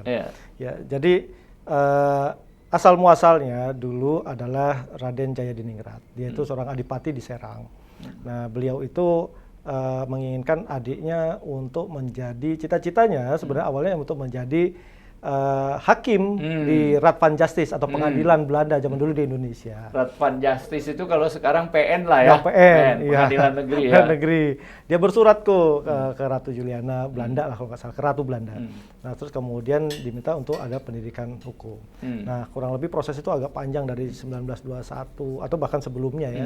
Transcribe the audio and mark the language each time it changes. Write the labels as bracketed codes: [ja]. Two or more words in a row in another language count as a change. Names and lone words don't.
[id] Ya, jadi asal muasalnya dulu adalah Raden Jayadiningrat. Dia itu seorang adipati di Serang. Nah, beliau itu menginginkan adiknya untuk menjadi, cita-citanya sebenarnya awalnya untuk menjadi hakim di Raad van Justice atau pengadilan Belanda zaman dulu di Indonesia. Raad van Justice itu kalau sekarang PN lah ya. PN, Pengadilan Negeri ya. Negeri. Dia bersurat ke Ratu Juliana Belanda lah kalau nggak salah, ke Ratu Belanda. Nah terus kemudian diminta untuk ada pendidikan hukum. Nah kurang lebih proses itu agak panjang dari 1921 atau bahkan sebelumnya ya.